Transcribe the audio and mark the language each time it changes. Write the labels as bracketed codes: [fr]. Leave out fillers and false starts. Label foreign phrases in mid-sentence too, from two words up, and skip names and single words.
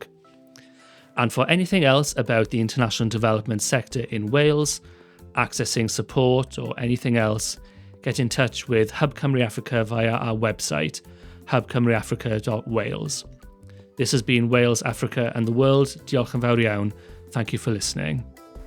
[en] And for anything else about the international development sector in Wales, accessing support or anything else, get in touch with Hub Cymru Africa via our website, hubcymruafrica.wales. This has been Wales, Africa and the World. [cy] Diolch yn fawr iawn. [en] Thank you for listening.